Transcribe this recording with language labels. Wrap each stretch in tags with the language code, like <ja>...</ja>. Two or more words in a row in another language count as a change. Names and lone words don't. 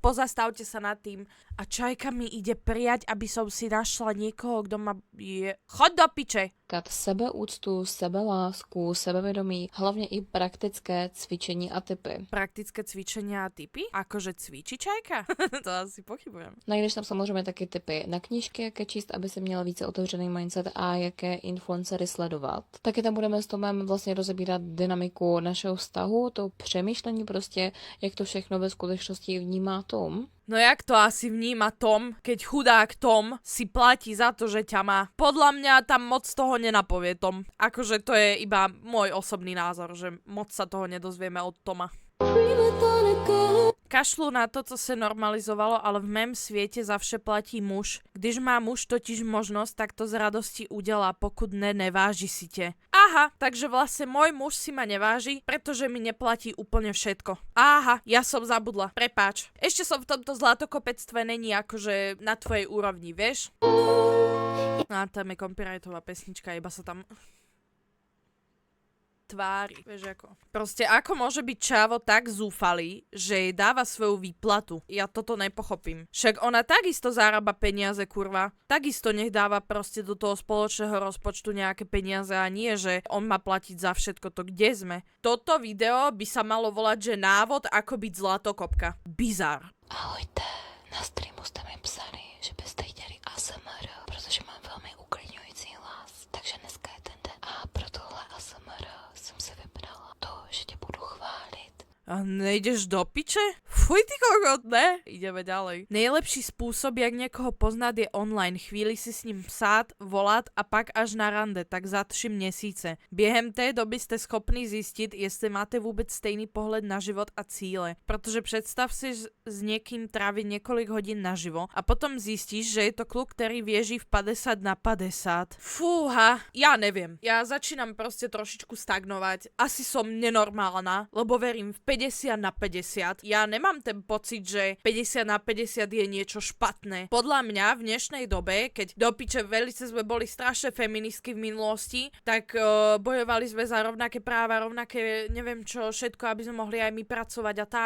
<sk>Pozastavte sa nad tým. A Čajka mi ide prijať, aby som si našla niekoho, kto ma je... Choď do piče.</sk> <cs>Sebeúctu, sebelásku, sebevědomí, hlavně i praktické cvičení a typy.</cs> <sk>Praktické cvičenia a typy? Akože cvičí Čajka? To asi pochybujem.</sk> <cs>Najdeš tam samozřejmě taky typy na knížky, jaké číst, aby si měl více otevřený mindset a jaké influencery sledovat. Taky tam budeme s Tomem vlastně rozebírat dynamiku našeho vztahu, to přemýšlení prostě, jak to všechno ve skutečnosti vnímá Tom.</cs> <sk>No jak to asi vníma Tom, keď chudák Tom si platí za to, že ťa má? Podľa mňa tam moc toho nenapovie Tom. Akože to je iba môj osobný názor, že moc sa toho nedozvieme od Toma.</sk> <cs>Kašlu na to, co se normalizovalo, ale v mém světě za vše platí muž. Když má muž totiž možnost, tak to z radosti udělá, pokud ne, neváži si tě.</cs> <sk>Aha, takže vlastne môj muž si ma neváži, pretože mi neplatí úplne všetko. Aha, ja som zabudla, prepáč. Ešte som v tomto zlatokopectve není akože na tvojej úrovni, vieš? A tam je copyrightová pesnička, iba sa tam... tvári, vieš ako. Proste ako môže byť čávo tak zúfalý, že jej dáva svoju výplatu? Ja toto nepochopím. Však ona takisto zarába peniaze, kurva. Takisto nech dáva proste do toho spoločného rozpočtu nejaké peniaze a nie, že on má platiť za všetko to, kde sme. Toto video by sa malo volať, že návod, ako byť zlatokopka. Bizar.</sk> <cs>Ahojte, na streamu jste mi psali, že byste chtěli ASMR, protože mám velmi uklidňující hlas, takže dneska je ten den a pro tohle ASMR jsem si vybrala to, že tě budu chválit. A nejdeš do piče? Fuj ty kokot, ne?</cs> <sk>Ideme ďalej.</sk> <cs>Nejlepší spôsob, jak niekoho poznať, je online. Chvíli si s ním psát, volát a pak až na rande, tak za 3 měsíce. Během té doby jste schopný zjistit, jestli máte vůbec stejný pohled na život a cíle. Protože představ si s někým trávit několik hodin naživo a potom zjistíš, že je to kluk, který věží v 50/50.</cs> <sk>Fúha, ja neviem. Ja začínam proste trošičku stagnovať. Asi som nenormálna, lebo verím v 50/50. Ja nemám ten pocit, že 50/50 je niečo špatné. Podľa mňa v dnešnej dobe, keď do piče velice sme boli strašne feministky v minulosti, tak bojovali sme za rovnaké práva, rovnaké neviem čo, všetko, aby sme mohli aj my pracovať a tak.</sk>